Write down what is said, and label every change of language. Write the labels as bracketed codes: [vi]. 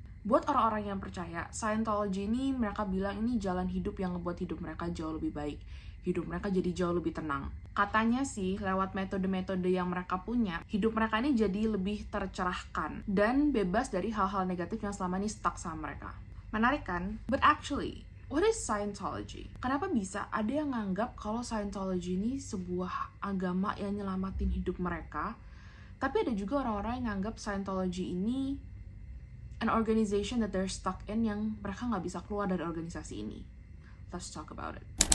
[id] Buat orang-orang yang percaya, Scientology ini mereka bilang ini jalan hidup yang ngebuat hidup mereka jauh lebih baik. Hidup mereka jadi jauh lebih tenang. Katanya sih, lewat metode-metode yang mereka punya, hidup mereka ini jadi lebih tercerahkan dan bebas dari hal-hal negatif yang selama ini stuck sama mereka. Menarik kan? [en] But actually, what is Scientology? [id] Kenapa bisa ada yang nganggap kalau Scientology ini sebuah agama yang nyelamatin hidup mereka, tapi ada juga orang-orang yang nganggap Scientology ini [en] an organization that they're stuck in [id] yang mereka nggak bisa keluar dari organisasi ini. [en] Let's talk about it.